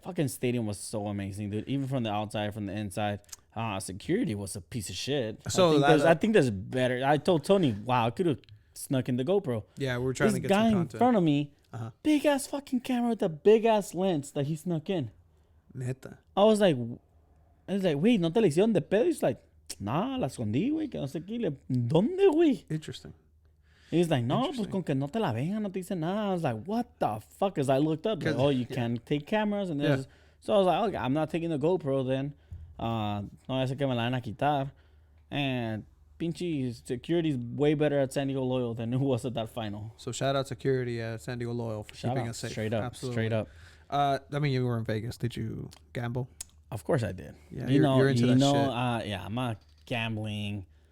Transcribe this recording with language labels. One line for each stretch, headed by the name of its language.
English: fucking stadium was so amazing, dude. Even from the outside, from the inside. Security was a piece of shit. So I think there's better. I told Tony, wow, I could have snuck in the GoPro. Yeah, we were trying to get this some guy content. in front of me, big ass fucking camera with a big ass lens that he snuck in.
Spanish: Neta.
English: I was like, wait,
Spanish: ¿no te la hicieron de pedo?
English: He's like, nah,
Spanish: la escondí, güey, que no sé qué. ¿Dónde, güey?
English: Interesting. He's like,
Spanish: no, pues con que no te la vengan, no te dice nada.
English: I was like, what the fuck? As I looked up, like, you can take cameras and there's. So I was like, okay, I'm not taking the GoPro then.
Spanish: No voy a hacer que me la van a quitar.
English: And pinche security's way better at San Diego Loyal than it was at that final. So shout out security at San Diego Loyal for keeping us safe. Straight up. Absolutely. Straight up. I mean, you were in Vegas. Did you gamble? Of course I did. Yeah, you're into that shit. Yeah, I'm a gambling.